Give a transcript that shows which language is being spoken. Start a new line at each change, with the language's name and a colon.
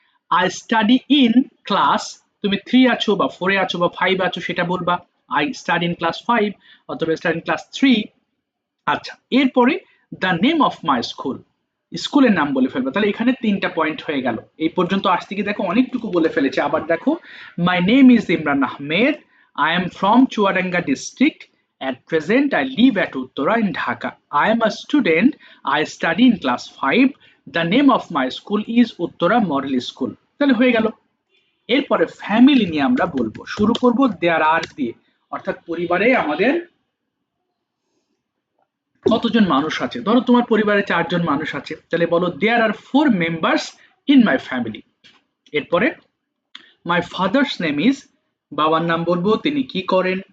English: I study in class,
Bangla: তুমি 3 আছো বা 4 আছো বা 5 আছো সেটা বলবা।
English: I study in class 5
Bangla: অথবা
English: Study in class 3।
Bangla: আচ্ছা, এরপরে
English: the name of my school,
Bangla: স্কুলের নাম বলে ফেলবো। তাহলে এখানে তিনটা পয়েন্ট হয়ে গেল। এই পর্যন্ত আসতে গিয়ে দেখো অনেকটুকু বলে ফেলেছে। আবার দেখো,
English: My name is Imran Ahmed, I am from Chuadanga district, at present I live at Uttara in Dhaka, I am a student, I study in class 5, the name of my school is Uttara Model School।
Bangla: তাহলে হয়ে গেল। এরপরে family নিয়ে আমরা বলবো, শুরু করব দেয়ার আর দিয়ে, অর্থাৎ পরিবারে আমাদের কতজন মানুষ আছে। ধরো তোমার পরিবারে 4 জন মানুষ আছে, তাহলে বলো
English: There are 4 members in my family.
Bangla: এরপরে
English: my father's name is,
Bangla: বাবার নাম বলবো, তিনি কি করেন।